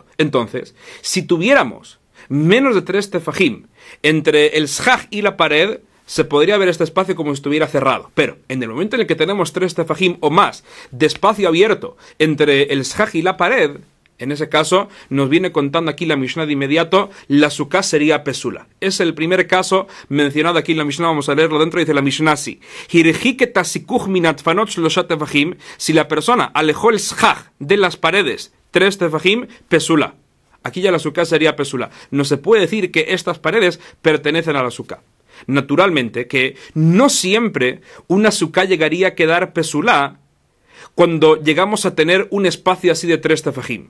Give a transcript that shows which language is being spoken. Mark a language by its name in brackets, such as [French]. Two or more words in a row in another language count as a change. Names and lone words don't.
[Spanish] Entonces, si tuviéramos menos de 3 tefajim entre el shach y la pared, se podría ver este espacio como si estuviera cerrado. Pero en el momento en el que tenemos 3 tefajim o más de espacio abierto entre el shach y la pared, en ese caso nos viene contando aquí la Mishnah de inmediato, la sukkah sería pesula. Es el primer caso mencionado aquí en la Mishnah, vamos a leerlo dentro, dice la Mishnah así: [Hebrew] הרחיק את הסכך מן הדפנות שלשה טפחים, [Spanish] si la persona alejó el shach de las paredes 3 tefajim, pesula. Aquí ya la sukkah sería pesula. No se puede decir que estas paredes pertenecen a la sukkah. Naturalmente que no siempre una sukkah llegaría a quedar pesulá cuando llegamos a tener un espacio así de 3 tefajim.